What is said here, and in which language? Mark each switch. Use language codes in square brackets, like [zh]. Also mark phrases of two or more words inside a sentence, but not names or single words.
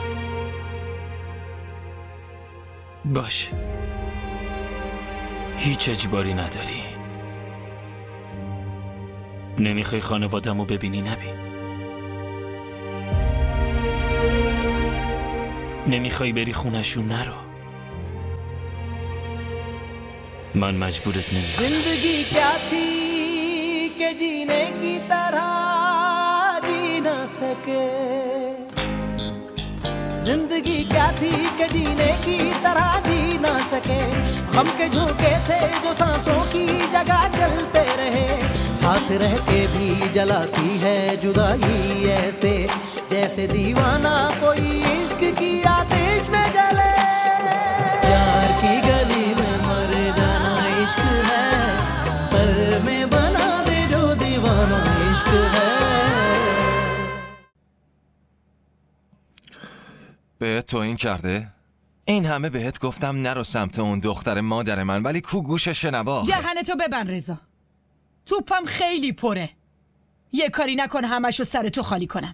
[fa] باشه، هیچ اجباری نداری. نمیخوای خانواده‌مو ببینی؟ نبین. نمیخوای بری خونشون؟ نرو. من مجبورت نمیکنم. [hi] जिंदगी क्या थी कि जीने की तरह जी ना सके, जिंदगी क्या थी कि जीने की तरह जी ना सके, हम के झोंके थे जो सांसों की जगह चलते रहे, साथ रह के भी जलाती है जुदाई ऐसे, जैसे दीवाना कोई इश्क की आतिश में जले, प्यार की गली में मर जाना इश्क है, पर में बना दे जो दीवाना इश्क है. [fa] بهت توهین کرده؟ این همه بهت گفتم نرو سمت اون دختر مادر من، ولی کو گوش شنوا. دهنتو ببند رضا، توپم خیلی پره، یه کاری نکن همشو سر تو خالی کنم.